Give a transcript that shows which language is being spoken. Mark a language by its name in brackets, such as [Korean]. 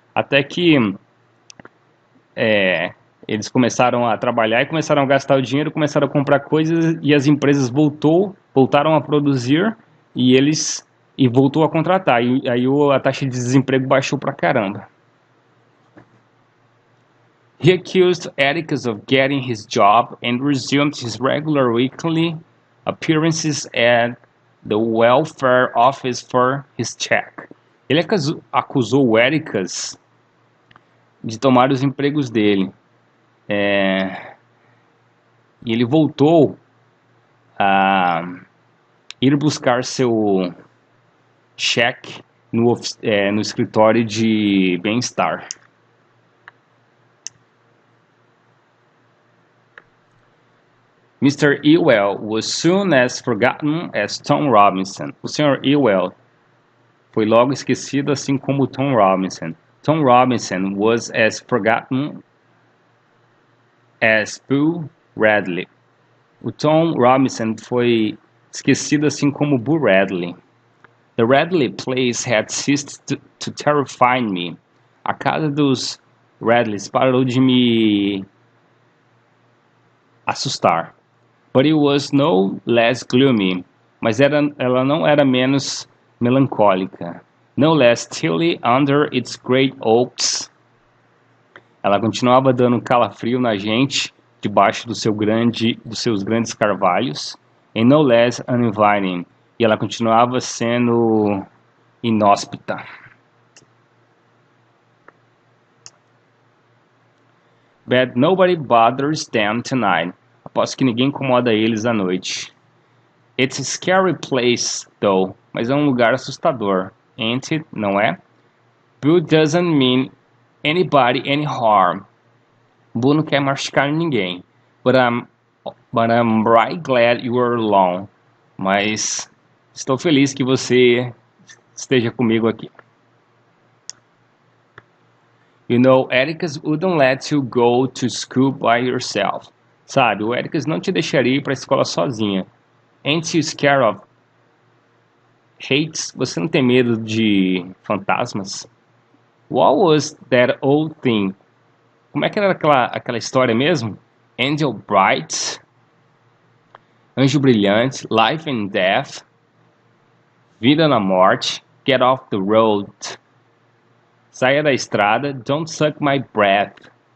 [Portuguese] Até que eles começaram a trabalhar e começaram a gastar o dinheiro, começaram a comprar coisas e as empresas voltaram a produzir e voltou a contratar. E aí a taxa de desemprego baixou pra caramba. [English] He accused Atticus of getting his job and resumed his regular weekly appearances at the welfare office for his check. [Portuguese] Ele acusou o Atticus de tomar os empregos dele. E ele voltou a ir buscar seu cheque no escritório de bem-estar. [English] Mr. Ewell was soon as forgotten as Tom Robinson. [Portuguese] O Sr. Ewell foi logo esquecido, assim como Tom Robinson. [English] Tom Robinson was as forgotten as Boo Radley. [Portuguese] O Tom Robinson foi esquecido, assim como Boo Radley. [English] The Radley place had ceased to terrify me. [Portuguese] A casa dos Radleys parou de me assustar. [English] But it was no less gloomy. [Portuguese] Mas ela não era menos melancólica. [English] No less stilly under its great oaks. [Portuguese] Ela continuava dando calafrio na gente debaixo dos seus grandes carvalhos. [English] And no less uninviting. [Portuguese] E ela continuava sendo inóspita. [English] But nobody bothers them tonight. [Portuguese] Aposto que ninguém incomoda eles à noite. [English] It's a scary place, though. [Portuguese] Mas é um lugar assustador. [English] Ain't it? [Portuguese] Não é? [English] Boo doesn't mean anybody any harm. [Portuguese] Boo não quer machucar ninguém. [English] But I'm right glad you are alone. [Portuguese] Mas estou feliz que você esteja comigo aqui. [English] You know, Atticus wouldn't let you go to school by yourself. [Portuguese] Sabe, o Atticus não te deixaria ir para a escola sozinha. [English] Ain't you scared of heights? [Portuguese] Você não tem medo de fantasmas? [English] What was that old thing? [Portuguese] Como é que era aquela história mesmo? [English] Angel Bright, [Portuguese] Anjo Brilhante, [English] Life and Death, [Portuguese] Vida na Morte, [English] Get Off the Road, [Portuguese] Saia da estrada, [English] Don't Suck My Breath,